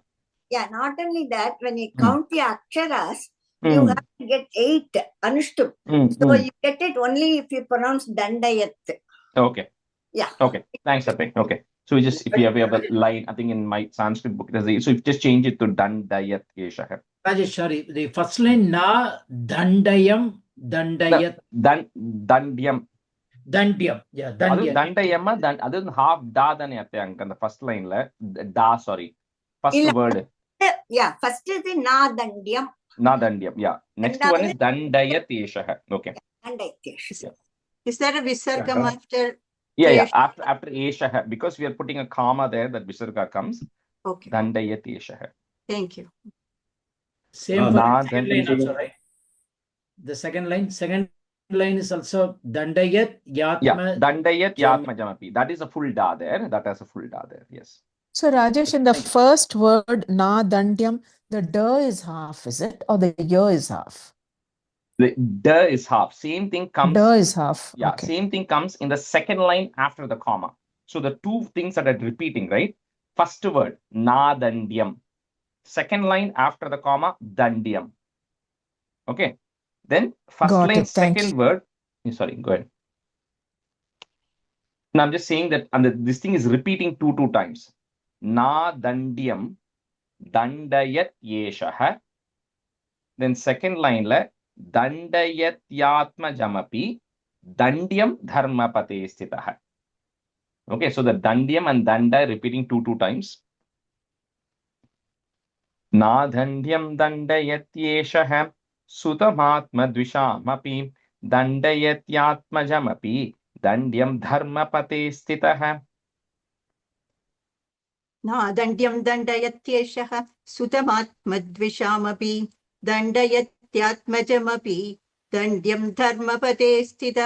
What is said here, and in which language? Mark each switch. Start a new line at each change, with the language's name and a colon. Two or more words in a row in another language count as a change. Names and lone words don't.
English: Yeah, not only that, when you count the aksharas, you have to get 8 anushtup. So you get it only if you pronounce dandayat. Okay. Yeah. Okay. Thanks, Ape. Okay. So we just if you have a line, I think in my Sanskrit book, so if you just change it to
Sanskrit: दण्डयत्येषः.
English: Rajesh, sorry, the first line
Sanskrit: न दण्ड्यं दण्डयति.
English: Dandyam. Dandyam. Yeah, dandyam. Dandayama, that's half da than the first line la da, sorry. First word. Yeah, first is the
Sanskrit: न दण्ड्यं. न दण्ड्यं,
English: yeah. Next one is
Sanskrit: दण्डयत्येषः.
English: Okay.
Sanskrit: दण्डयत्येषः.
English: Yeah. Is there a visargam after? Yeah. After eshaha, because we are putting a comma there, that visarga comes. Okay.
Sanskrit: दण्डयत्येषः.
English: Thank you. Same for the second line also, right? The second line is also
Sanskrit: दण्डयत्यात्म. Yeah, दण्डयत्यात्मजमपि.
English: That is a full da there. That has a full da there. Yes. So Rajesh, in the first word
Sanskrit: न दण्ड्यं,
English: the da is half, is it? Or the ya is half? The da is half. Same thing comes. Da is half. Yeah, okay. Same thing comes in the second line after the comma. So the two things that are repeating, right? First word,
Sanskrit: न दण्ड्यं.
English: Second line after the comma, dandyam. Okay. Then first Got line, it. Thank second you. word. Sorry, go ahead. Now I'm just saying that this thing is repeating two times.
Sanskrit: न दण्ड्यं दण्डयत्येषः.
English: Then second line la
Sanskrit: दण्डयत्यात्मजमपि दण्ड्यं धर्मपते स्थितः.
English: Okay, so the dandyam and danda repeating two times.
Sanskrit: न दण्ड्यं दण्डयत्येषः सुतमात्म द्विषामपि दण्डयत्यात्मजमपि दण्ड्यं धर्मपते स्थितः नादण्ड्यं दण्डयत्येषः सुतमात्मद्विषामपि दण्डयत्यात्मजमपि दण्ड्यं धर्मपते स्थितः